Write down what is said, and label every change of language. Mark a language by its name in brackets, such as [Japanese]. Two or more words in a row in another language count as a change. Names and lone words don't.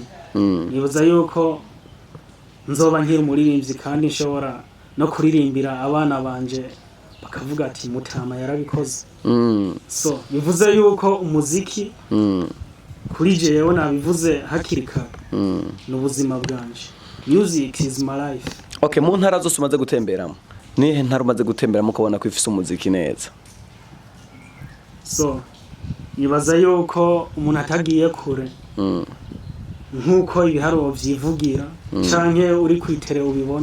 [Rundi] Nibaza yuko nzoba nkiri umuririmbyi kandi nshobora no kuririmbira abana banje bakavuga ati mutama yarabikoze. So bivuze yuko umuziki kuri jewe nabivuze hakiri kare n'ubuzima bwanje. [English] Music is my life. [Rundi] Okay, mu ntara zose umaze gutemberamo nihe ntara umaze gutemberamo ukabona ko ifise umuziki neza? So nibaza yuko umuntu atagiye kure nkuko ibiharuro vyivugira canke uri kwitere ubibona.